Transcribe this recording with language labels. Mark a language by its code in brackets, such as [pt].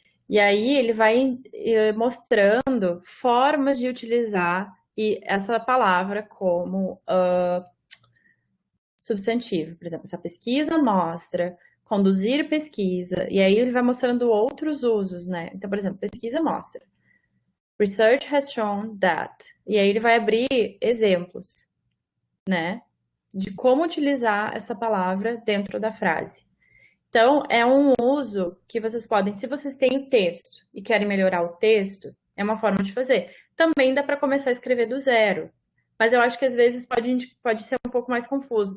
[pt] E aí ele vai mostrando formas de utilizar essa palavra como substantivo. Por exemplo, essa pesquisa mostra conduzir pesquisa, e aí ele vai mostrando outros usos, né? Então, por exemplo, pesquisa mostra. [en] Research has shown that. [pt] E aí ele vai abrir exemplos, né? De como utilizar essa palavra dentro da frase. Então, é um uso que vocês podem, se vocês têm o texto e querem melhorar o texto, é uma forma de fazer. Também dá para começar a escrever do zero. Mas eu acho que às vezes pode ser um pouco mais confuso.